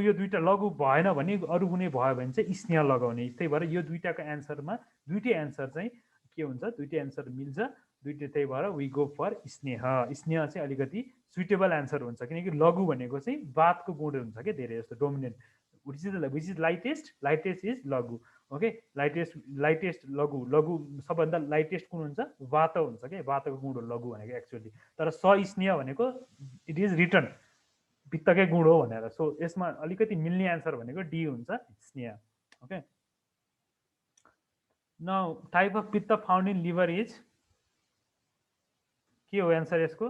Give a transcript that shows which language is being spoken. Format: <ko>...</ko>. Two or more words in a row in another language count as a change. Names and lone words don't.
<ne>यो दुईटा लघु भएन भने अरू कुनै भयो भने चाहिँ स्नेह लगाउने. त्यही भएर यो दुईटाको एन्सरमा दुईटै एन्सर चाहिँ के हुन्छ? दुईटै एन्सर मिल्छ दुईटै. त्यही भएर</ne> <en>we go for</en> <ne>स्नेह. स्नेह चाहिँ अलिकति</ne> <en>suitable answer</en> <ne>हुन्छ किनकि लघु भनेको चाहिँ वातको गुण हुन्छ क्या धेरै जस्तो, डोमिनेन्ट.</ne> <en>which is lightest is laghu. okay, lightest laghu.</en> <ne>लघु सबभन्दा लाइटेस्ट कुन हुन्छ? वात हुन्छ क्या, वातको गुण हो लघु भनेको एक्चुअली. तर स्नेह भनेको</ne> <en>it is written</en> <ne>पित्तकै गुण हो भनेर. सो यसमा अलिकति मिल्ने एन्सर भनेको डी हुन्छ, स्नेह.</ne> <en>okay, now type of pitta found in liver is</en> <ne>के हो एन्सर यसको?</ne>